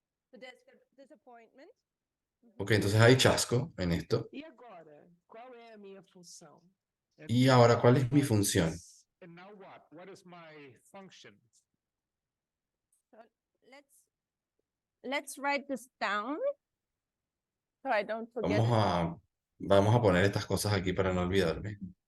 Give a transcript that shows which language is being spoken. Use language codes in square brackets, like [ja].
[en] So there's disappointment. [es] Ok, entonces hay chasco en esto. [pt] E agora, qual é a minha função? [es] Y ahora, ¿cuál es mi función? [en] And now what? What is my function? So let's write this down so I don't forget it. [es] Vamos a poner estas cosas aquí para no olvidarme.